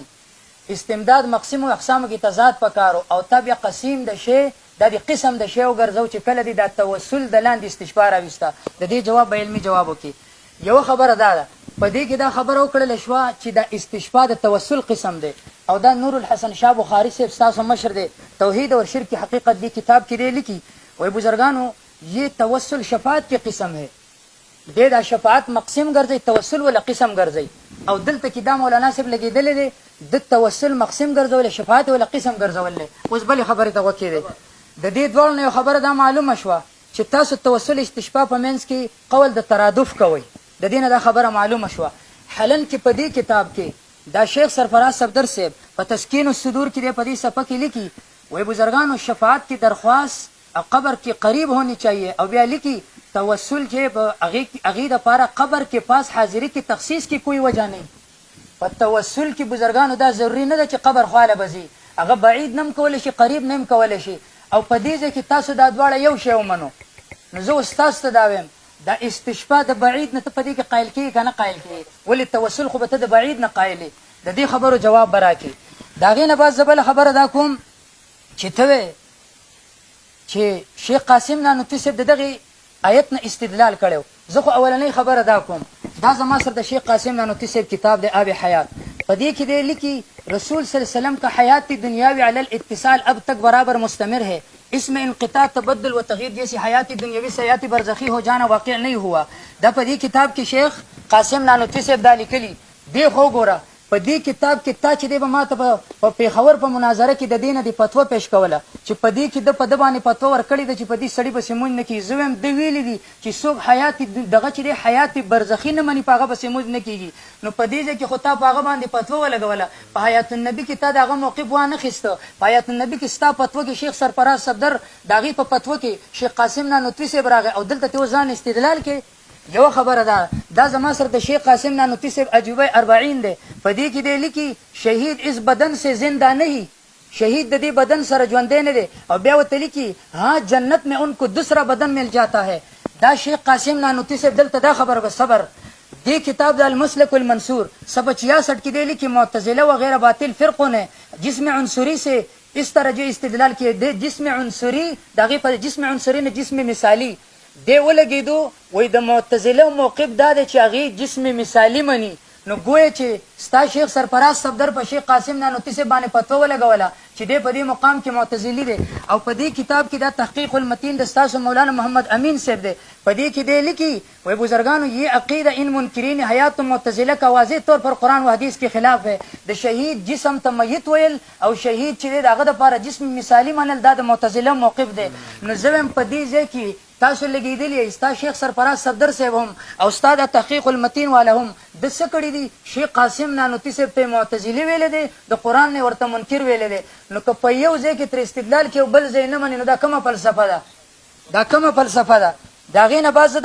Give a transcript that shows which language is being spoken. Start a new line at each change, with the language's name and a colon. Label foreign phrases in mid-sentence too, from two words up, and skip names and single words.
Pashto: استمداد مقسم و اقسامو کې تضاد پکارو او تا بیا قسیم د شی دا د قسم د شی وګرځو چې کله دی دا توسل د لاندې استشفا راویسته. د دې جواب به علمي جواب وکړي. یوه خبره دا ده په دې کې دا خبره وکړله شوه چې دا استشفا د توسل قسم دی او دا نور الحسن شاه بخاري صاحب ستاسو مشر دی توحید اور شرک کی حقیقت دی کتاب کې دی لیکي وایي بزرګانو
Urdu: یہ توسل شفاعت کی قسم ہے.
Pashto: دې دا شفاعت مقسم ګرځي توسل ولا قسم ګرځي او دلته کې دا مولانا صاحب لګېدلی دی د توسل مقسم ګرځول شفاعت ولا قسم ګرځول. اوس بلې خبرې ته وکړې د دې دواړو نه یو خبره دا معلومه شوه چې تاسو توسل استشفا په منځ کې قول د ترادف کوئ. د دې نه دا خبره معلومه شوه. حالن کې په دې کتاب کې دا شیخ سرفراز صفدر صاحب په تسکین الصدور کې دی په دې صفحه کې لیکي وایي بزرګانو
Urdu: شفاعت کی درخواست قبر کے قریب ہونی چاہیے
Pashto: او بیا لکھی توسل چې هغې دپاره
Urdu: قبر کے پاس حاضری کی تخصیص کی کوئی وجہ نہیں.
Pashto: په توسل کې بزرګانو دا ضروري نه ده چې قبر خواله به ځي هغه بعید نه هم کولی شي قریب نه هم کولی شي او په دې ځای کې تاسو دا دواړه یو شی ومنو. نو زه اوس تاسو ته دا وایم دا استشفا د بعید نه ته په دې کې قایل کېږي که نه قایل کېږي ولې توسل خو به ته د بعید نه قایلې. د دې خبرو جواب به راکړي. د هغې نه بعد زه بله خبره دا کوم چې ته وې چې شیخ قاسم نانوتي صاحب د دغې آیت نه استدلال کړی. زه خو اولنۍ خبره دا کوم دا زما سره د شیخ قاسم نانوتي صاحب کتاب دی آب حیات په دې کې دی لیکي
Urdu: رسول صلی اللہ علیہ وسلم کا حیات دنیاوی علی الاتصال اب تک برابر مستمر ہے اس میں انقطاع تبدل و تغییر جیسی حیات دنیاوی سے حیات برزخی ہو جانا واقع نہیں ہوا.
Pashto: دا په دې کتاب کې شیخ قاسم نانوتي صاحب دا لیکلي دی. خو ګوره په دې کتاب کې تا چې دی به ما ته په پېښور په مناظره کې د دې نه د فتوه پیش کوله چې په دې کې د په ده باندې فتوه ورکړې ده چې په دې سړي پسې مونځ نه کېږي. زه وایم ده ویلي دي چې څوک حیات دغه چې دی حیات برزخي نه مني په هغه پسې مونځ نه کېږي. نو په دې ځای کې خو تا په هغه باندې فتوه ولګوله په حیات النبي کې تا د هغه موقف وانخېسته. په حیات النبي کې ستا فتوه کې شیخ سرفراز صفدر د هغې په فتوه کې شیخ قاسم نانوتوي صاحب راغی او دلته ته اوس ځان استدلال کې یو خبره ده دا زما سره د شیخ قاسم نانوتي صاحب عجوبه 40 دی په دې کې دی لیکي
Urdu: شهید اس بدن سے زندہ نہیں
Pashto: شہید ددی بدن سر ژوندی نه دی او بیا ورته لیکي
Urdu: ها جنت میں ان کو دوسرا بدن مل جاتا ہے
Pashto: دا شیخ قاسم نانوتي صاحب دلته دا خبره به صبر دی کتاب د المسلک المنصور 66 کې دی لیکي
Urdu: معتزله وغیرہ باطل فرقوں نے جسم عنصری سے اس طرح جو استدلال کیے
Pashto: دے جسم عنصری دغه په جسم عنصری نه جسم مثالی دی ولګیدو وای د معتزله موقف دا دی چې هغه جسم مثالی مني نو ګویا چې ستا شیخ سرفراز صفدر په شیخ قاسم نانوتي صاحب باندې فتوا ولګوله چې دی په دې مقام کې معتزلی دی او په دې کتاب کې دا تحقیق المتین د ستاسو مولانا محمد امین صاحب دی په دې کې دی لیکي وای بزرگانو
Urdu: یہ عقیدہ ان منکرین حیات معتزله کا واضح طور پر قرآن و حدیث کے خلاف ہے
Pashto: د شهید جسم ته میت ویل او شهید چې دی دغه دپاره جسم مثالی منل دا د معتزله موقف دی نو زه هم په دې ځای کې تاسو لګېدلی ستا شیخ سرفراز صفدر صاحب هم او ستا د تحقیق المتین والا هم د څه کړي دي شیخ قاسم نانوتي صاحب ته معتزلي ویلی دی د قرآن نه ورته منکر ویلی دی نو که په یو ځای کې تر استدلال کې بل ځای نه مني نو دا کومه فلسفه ده دا کومه فلسفه ده د هغې نه بعد زه